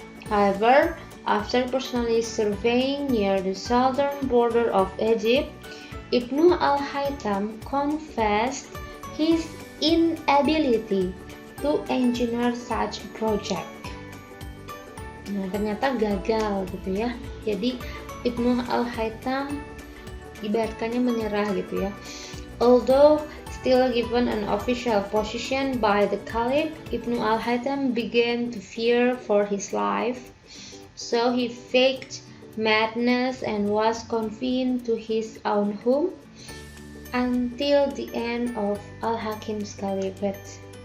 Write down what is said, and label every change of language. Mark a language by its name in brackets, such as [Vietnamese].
[English] However, after personally surveying near the southern border of Egypt, Ibnu al-Haytham confessed his inability to engineer such a project. [Indonesian] Nah, ternyata gagal gitu ya. Jadi Ibnu al-Haytham ibaratkannya menyerah gitu ya. [English] Although still given an official position by the Caliph, Ibnu al-Haytham began to fear for his life. So he faked madness and was confined to his own home until the end of al-Hakim's caliphate.